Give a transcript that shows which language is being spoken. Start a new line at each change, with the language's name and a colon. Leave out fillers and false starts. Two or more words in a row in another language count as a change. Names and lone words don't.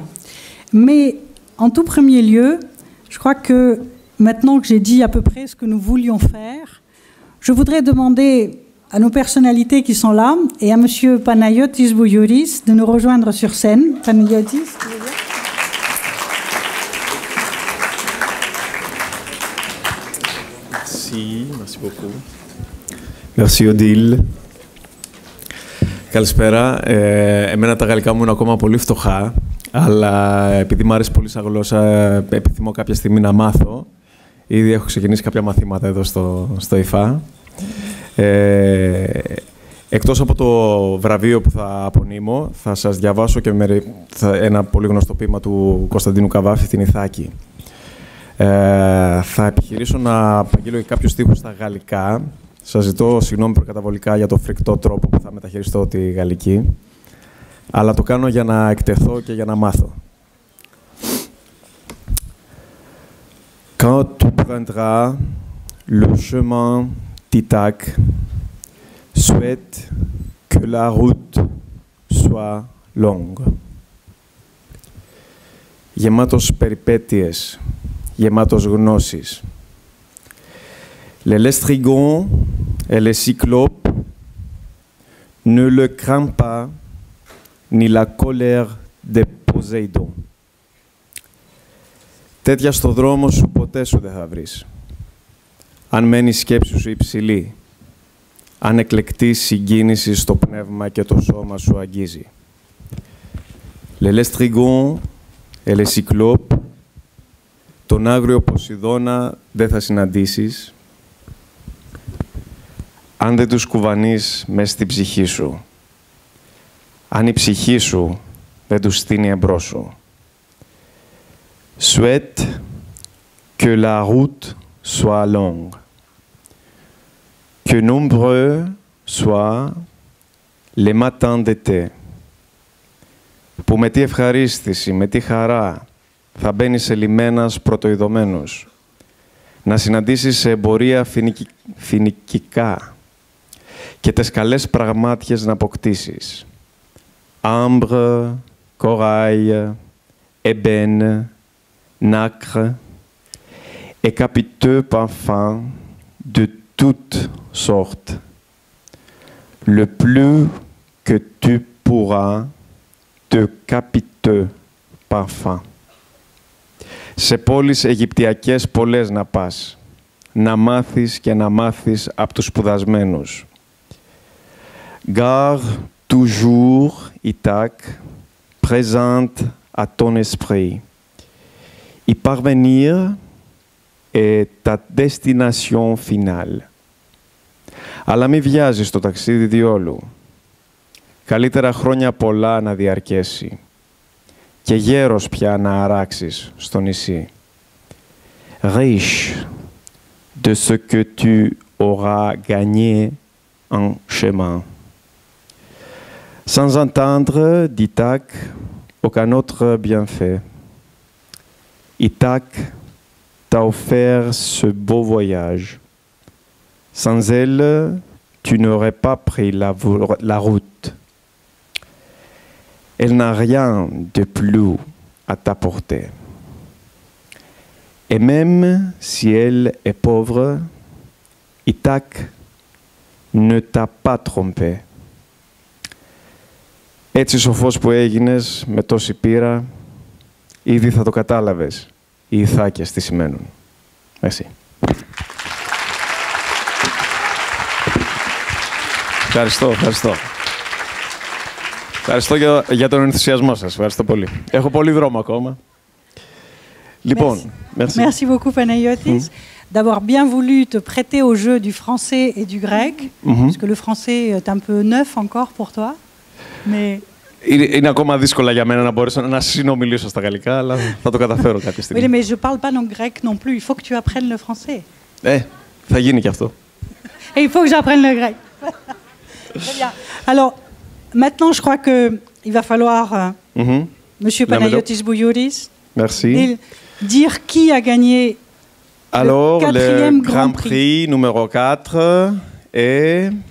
French: Mais, en tout premier lieu, je crois que maintenant que j'ai dit à peu près ce que nous voulions faire, je voudrais demander à nos personnalités qui sont là et à M. Panayotis Bouyoris de nous rejoindre sur scène. Panayotis, tu veux dire ? Merci beaucoup. Merci Odile.
Greek: Καλησπέρα. Εμένα τα γαλλικά μου είναι ακόμα πολύ φτωχά, αλλά επειδή μου αρέσει πολύ σαν γλώσσα, επιθυμώ κάποια στιγμή να μάθω. Ήδη έχω ξεκινήσει κάποια μαθήματα εδώ στο ΙΦΑ. Εκτός από το βραβείο που θα απονείμω, θα σας διαβάσω και ένα πολύ γνωστό ποίημα του Κωνσταντίνου Καβάφη, την Ιθάκη. Θα επιχειρήσω να απαγγείλω κάποιους στίχους στα γαλλικά. Σας ζητώ συγγνώμη προκαταβολικά για το φρικτό τρόπο που θα μεταχειριστώ τη γαλλική, αλλά το κάνω για να εκτεθώ και για να μάθω.
French: Quand tu prendras le chemin d'Ithaque, souhaite que la route soit longue.
Greek: Γεμάτος περιπέτειες, γεμάτος γνώσεις.
French: Les lestrigons et les cyclopes ne le craignent pas, ni la colère de Poséidon.
Greek: Τέτοια στο δρόμο σου ποτέ σου δεν θα βρεις. Αν μένει η σκέψη σου υψηλή, αν εκλεκτή συγκίνηση στο πνεύμα και το σώμα σου αγγίζει.
French: Les lestrigons et les cyclopes,
Greek: τον άγριο Ποσειδώνα δεν θα συναντήσεις, αν δεν τους κουβανείς μες στην ψυχή σου, αν η ψυχή σου δεν τους στείνει εμπρός σου.
French: Souhaite que la route soit longue, que nombreux soient les matins d'été,
Greek: που με τι ευχαρίστηση, με τι χαρά θα μπαίνεις σε λιμένας πρωτοειδωμένος, να συναντήσεις σε εμπορία φοινικικά και τες καλές πραγμάτιες να αποκτήσεις.
French: Ambre, corail, ébène, nacre et capiteux parfums de toutes sortes. Le plus que tu pourras de capiteux parfums.
Greek: Σε πόλεις αιγυπτιακές πολλές να πας, να μάθεις και να μάθεις από τους σπουδασμένους.
French: Garde toujours, Ithaque, présente à ton esprit. Y parvenir est ta destination finale.
Greek: Αλλά μη βιάζεις το ταξίδι διόλου. Καλύτερα χρόνια πολλά να διαρκέσει και γέρος πια να αράξεις στο νησί.
French: Riche de ce que tu auras gagné en chemin. Sans entendre d'Ithac aucun autre bienfait. Ithac t'a offert ce beau voyage. Sans elle, tu n'aurais pas pris la route. Elle n'a rien de plus à t'apporter. Et même si elle est pauvre, Ithac ne t'a pas trompé.
Greek: Έτσι σοφός που έγινες με τόση πείρα, ήδη θα το κατάλαβες οι Ιθάκες τι σημαίνουν. Εσύ. Ευχαριστώ. Ευχαριστώ για τον ενθουσιασμό σας. Ευχαριστώ πολύ. Έχω πολύ δρόμο ακόμα. Λοιπόν,
French: merci. Merci beaucoup, Panayotis, d'avoir bien voulu te prêter au jeu du français et du grec, parce que le français est un peu neuf encore pour toi. Mais...
Greek: Είναι ακόμα δύσκολα για μένα να μπορέσω να συνομιλήσω στα γαλλικά, αλλά θα το καταφέρω κάποια στιγμή.
French: Oui, mais je parle pas non grec non plus. Il faut que tu apprennes le français.
Greek: Θα γίνει και αυτό.
French: Et il faut que j'apprenne le grec. Très bien. Alors, maintenant, je crois qu'il va falloir, Monsieur Panayotis Bouillouris, dire qui a gagné alors, le quatrième le Grand Prix numéro 4 est...